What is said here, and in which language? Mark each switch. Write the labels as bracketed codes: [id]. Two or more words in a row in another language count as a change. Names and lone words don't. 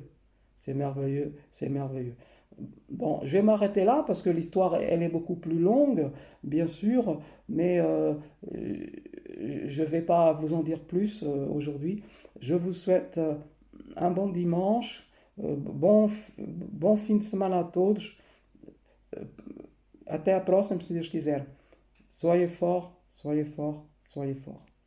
[fr] C'est merveilleux, c'est merveilleux. Bon, je vais m'arrêter là parce que l'histoire, elle est beaucoup plus longue, bien sûr, mais je ne vais pas vous en dire plus aujourd'hui. Je vous souhaite un bon dimanche, [pt] bom fim de semana a todos. Até a próxima, se Deus quiser. [fr] Soyez fort, soyez fort, soyez fort.